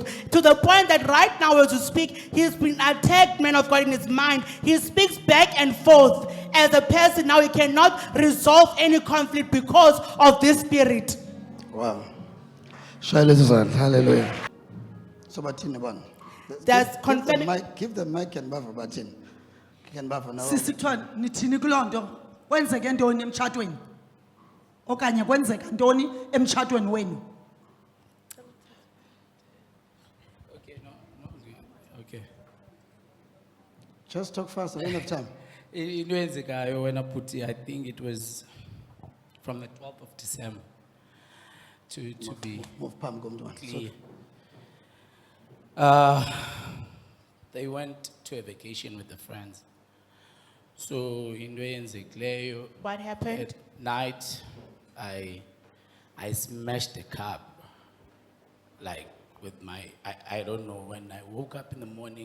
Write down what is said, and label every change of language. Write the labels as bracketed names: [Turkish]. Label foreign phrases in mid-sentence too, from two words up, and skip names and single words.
[English] To the point that right now, as you speak, he's been attacked, man of God, in his mind. He speaks back and forth. As a person now, he cannot resolve any conflict because of this spirit. Wow. Hallelujah. [Xhosa] So bathini bona? [English] That's Give the confirming. mic- Give the mic and buffer bathini. Can buffer now. [Xhosa] Sisi kuthiwa nithini kuloo nto kwenzeke ntoni emtshatweni okanye kwenzeka ntoni emtshatweni wenu. [English] Okay. Just talk fast, I don't have time. [Xhosa] Into eyenzekayo wena bhuti, [English] I think it was from the 12th of December to be [Xhosa] Move phambi komntwana. [English] clear. They went to a vacation with the friends. [Xhosa] So into eyenzekileyo [English] What happened? at night I smashed the cup like with my I don't know when I woke up in the morning.